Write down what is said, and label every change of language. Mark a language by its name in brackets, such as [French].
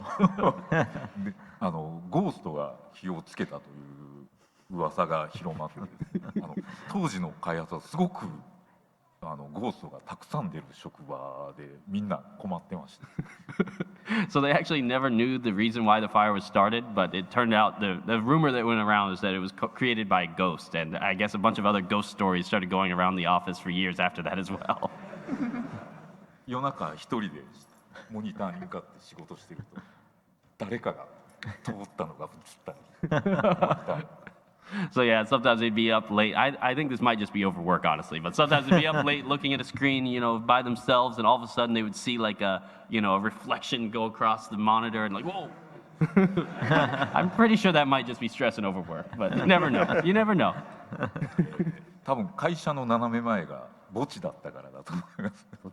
[Japanese] で、ゴーストが火をつけたという噂が広まってですね、当時の開発はすごくゴーストがたくさん出る職場でみんな困ってました。 [English] So they actually never knew the reason why the fire was started, but it turned out the rumor that went around was that it was created by a ghost, and I guess a bunch of other ghost stories started going around the office for years after that as well. [Japanese] 夜中一人でモニターに向かって仕事してると、誰かが通ったのが映ったり。 [English] So yeah, sometimes they'd be up late. I think this might just be overwork, honestly, but sometimes they'd be up late looking at a screen, by themselves, and all of a sudden they would see like a reflection go across the monitor, and like, whoa. I'm pretty sure that might just be stress and overwork, but you never know. You never know. [Japanese] 多分会社の斜め前が墓地だったからだと思います。